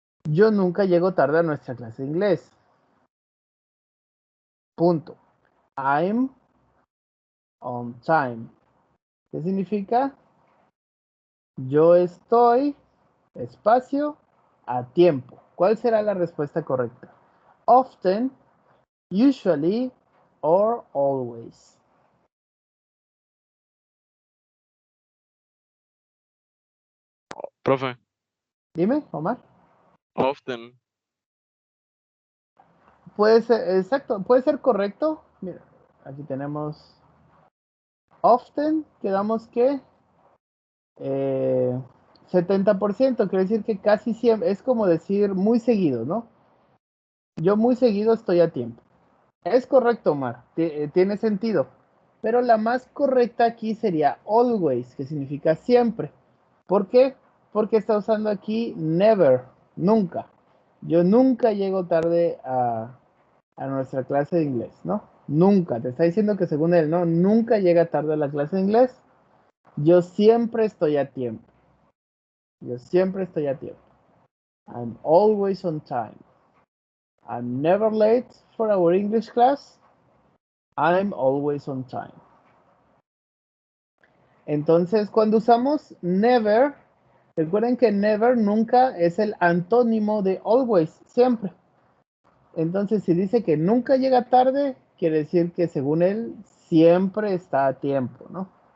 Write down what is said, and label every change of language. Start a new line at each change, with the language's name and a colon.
Spanish: Yo nunca llego tarde a nuestra clase de inglés. Punto.
English: I'm on time.
Spanish: ¿Qué significa? Yo estoy, espacio, a tiempo. ¿Cuál será la respuesta correcta?
English: Often, usually, or always.
Spanish: Profe, Dime, Omar.
English: often.
Spanish: Puede ser, exacto, puede ser correcto. Mira, aquí tenemos often, quedamos que 70%, quiere decir que casi siempre, es como decir muy seguido, ¿no? Yo muy seguido estoy a tiempo. Es correcto, Omar, tiene sentido. Pero la más correcta aquí sería always, que significa siempre. ¿Por qué? Porque está usando aquí never, nunca. Yo nunca llego tarde a nuestra clase de inglés, ¿no? Nunca, te está diciendo que según él, ¿no? Nunca llega tarde a la clase de inglés. Yo siempre estoy a tiempo. Yo siempre estoy a tiempo.
English: I'm always on time. I'm never late for our English class. I'm always on time.
Spanish: Entonces, cuando usamos never, recuerden que never nunca es el antónimo de always, siempre. Entonces, si dice que nunca llega tarde, quiere decir que según él, siempre está a tiempo, ¿no?